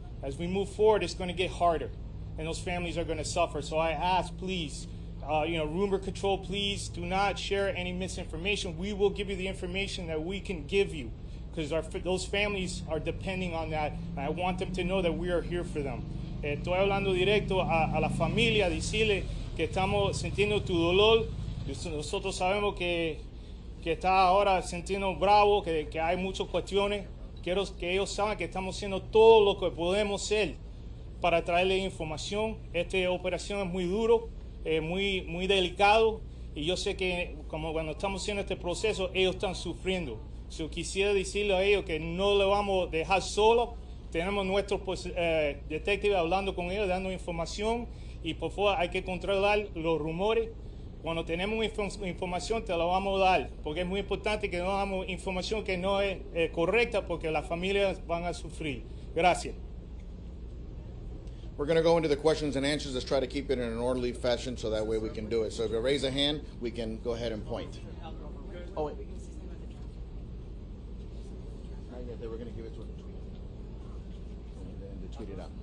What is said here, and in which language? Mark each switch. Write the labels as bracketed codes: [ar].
[en] As we move forward, it's going to get harder, and those families are going to suffer. So I ask, please, rumor control, please do not share any misinformation. We will give you the information that we can give you, because those families are depending on that. And I want them to know that we are here for them. [es] Estoy hablando directo a la familia, decirle que estamos sintiendo tu dolor. Nosotros sabemos que está ahora sintiendo bravo, que hay muchas cuestiones. Quiero que ellos saben que estamos haciendo todo lo que podemos hacer para traerle información. Esta operación es muy duro, muy delicado, y yo sé que como cuando estamos haciendo este proceso, ellos están sufriendo. So, quisiera decirle a ellos que no le vamos a dejar solo. Tenemos nuestros detectives hablando con ellos, dando información, y por favor hay que controlar los rumores. Cuando tenemos información te la vamos a dar, porque es muy importante que no damos información que no es correcta, porque las familias van a sufrir. Gracias. [en] We're going to go into the questions and answers. Let's try to keep it in an orderly fashion so that way we can do it. So if you raise a hand, we can go ahead and point. Oh, wait. They were going to give it to him to tweet. And then they tweet it out.